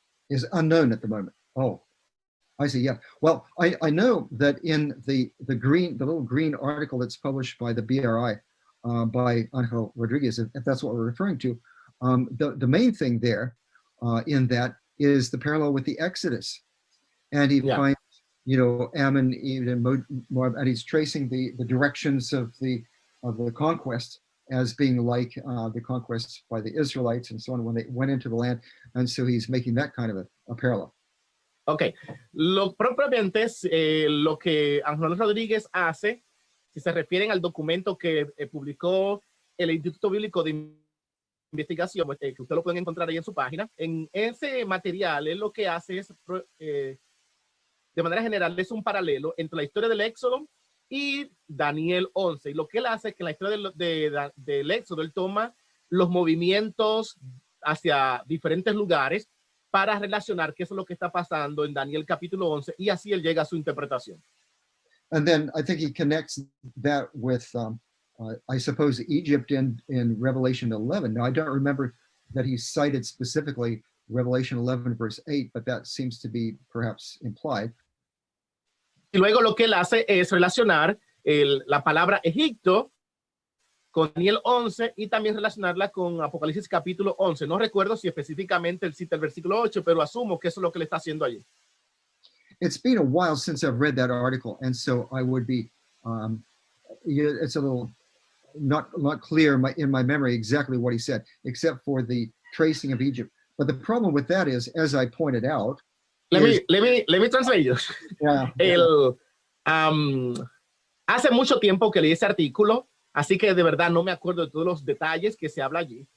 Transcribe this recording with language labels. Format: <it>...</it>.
<en>Is unknown at the moment. Oh, I see. Yeah. Well, I know that in the little green article that's published by the BRI by Angel Rodriguez, if that's what we're referring to, the main thing there in that is the parallel with the Exodus, and he finds, Ammon, Moab, and he's tracing the directions of the conquest as being like the conquest by the Israelites and so on when they went into the land. And so he's making that kind of a parallel.</en> <es>Ok, propiamente lo que Ángel Rodríguez hace, si se refieren al documento que publicó el Instituto Bíblico de Investigación, que usted lo pueden encontrar ahí en su página, en ese material él lo que hace es, de manera general, es un paralelo entre la historia del Éxodo y Daniel 11. Y lo que él hace es que en la historia del Éxodo él toma los movimientos hacia diferentes lugares para relacionar qué es lo que está pasando en Daniel capítulo 11 y así él llega a su interpretación.</es> <en>And then I think he connects that with, I suppose, Egypt in Revelation 11. Now, I don't remember that he cited specifically Revelation 11 verse 8, but that seems to be perhaps implied.</en> <es>Y luego lo que él hace es relacionar la palabra Egipto con Daniel 11 y también relacionarla con Apocalipsis capítulo 11. No recuerdo si específicamente él cita el versículo 8, pero asumo que eso es lo que le está haciendo allí.</es> <en>It's been a while since I've read that article, and so I would be, it's a little not clear in my memory exactly what he said, except for the tracing of Egypt. But the problem with that is, as I pointed out, let me translate you. Yeah.</en> <es>Hace mucho tiempo que leí ese artículo, así que de verdad no me acuerdo de todos los detalles que se habla allí.</es>